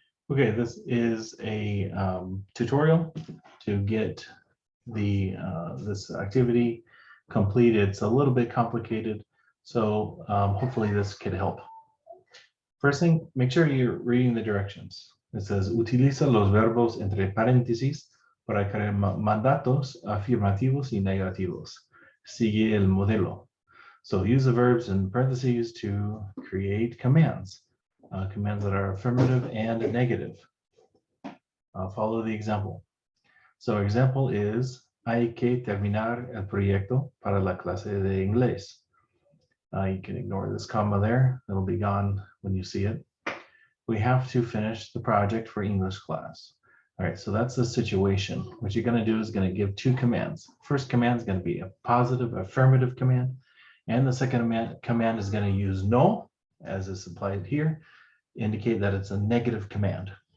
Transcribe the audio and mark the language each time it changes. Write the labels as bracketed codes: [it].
[en] Okay, this is a tutorial to get the this activity complete. It's a little bit complicated, so hopefully this could help. First thing, make sure you're reading the directions. It says, [es] utiliza los verbos entre paréntesis para crear mandatos afirmativos y negativos. Sigue el modelo. [en] So use the verbs in parentheses to create commands, commands that are affirmative and negative. Follow the example. So example is, [es] hay que terminar el proyecto para la clase de inglés. [en] You can ignore this comma there. It'll be gone when you see it. We have to finish the project for English class. All right, so that's the situation. What you're going to do is going to give two commands. First command is going to be a positive affirmative command. And the second command is going to use no, as is applied here, indicate that it's a negative command.